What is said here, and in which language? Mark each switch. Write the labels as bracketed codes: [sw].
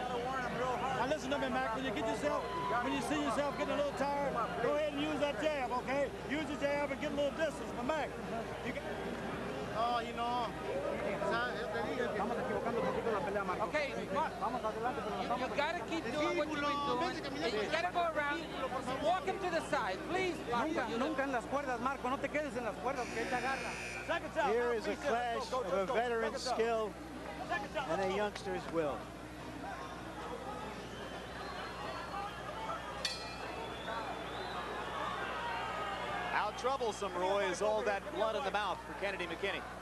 [en] Now listen to me, Mac, when you see yourself getting a little tired, go ahead and use that jab, okay? Use the jab and get a little distance. But Mac, you can... Oh, you know. Okay, you gotta keep doing what you've been doing. You gotta go around, walk him to the side, please. [es] Nunca en las cuerdas, Marco. No te quedes en las cuerdas, que él te agarra. [en] Here is a clash of a veteran's skill and a youngster's will. How troublesome, Roy, is all that blood in the mouth for Kennedy McKinney?